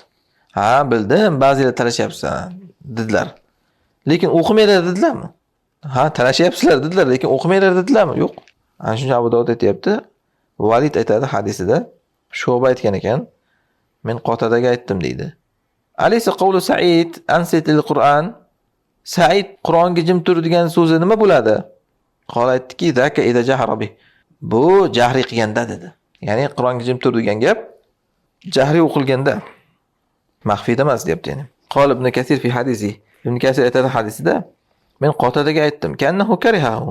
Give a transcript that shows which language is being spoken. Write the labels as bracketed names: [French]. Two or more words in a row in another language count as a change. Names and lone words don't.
[Uzbek] Ha, bildim, ba'zilar talashyapsan dedilar. Lekin o'qimaylar dedilarmi? Ha, talashyapsizlar dedilar, lekin o'qimaylar dedilarmi? Yo'q. Ana shuncha Abu Dovud aytibdi. Valid aytadi hadisida, Shu'ba aytgan ekan, men Qotadaga aytdim deydi. [Arabic] أليس قول سعيد أنصت للقرآن? [Uzbek] Sa'id Qur'onga jim tur degan so'zi nima bo'ladi? Qol aytdiki, [Arabic] ذاك إذا جهر به. [Uzbek] Bu jahriy qilganda dedi. Ya'ni Qur'onga jim tur degan gap jahriy o'qilganda. Maxfiyda emas deyapti yani. [Arabic] قال ابن كثير في حديثه. [Uzbek] Ibn Kathir aytadi hadisida, men Qotadaga aytdim, [Arabic] كأنه كرهه.